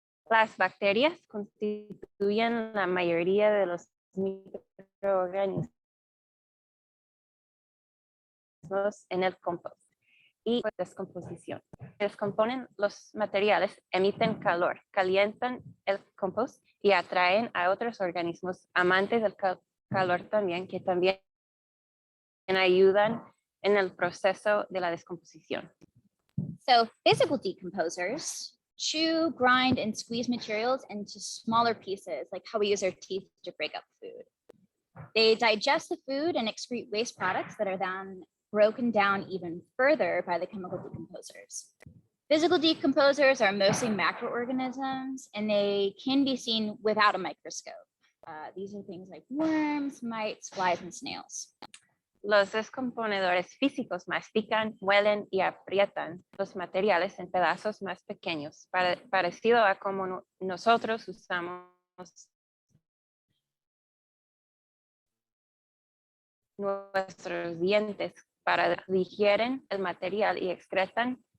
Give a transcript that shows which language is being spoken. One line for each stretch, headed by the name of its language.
Spanish: Las bacterias constituyen la mayoría de los microorganismos en el compost y descomposición. Descomponen los materiales, emiten calor, calientan el compost y atraen a otros organismos amantes del calor también, que también ayudan en el proceso de la descomposición.
English: So physical decomposers chew, grind, and squeeze materials into smaller pieces, like how we use our teeth to break up food. They digest the food and excrete waste products that are then broken down even further by the chemical decomposers. Physical decomposers are mostly macroorganisms, and they can be seen without a microscope. These are things like worms, mites, flies, and snails.
Spanish: Los descomponedores físicos mastican, muelen y aprietan los materiales en pedazos más pequeños, parecido a como nosotros usamos nuestros dientes para digieren el material y excretan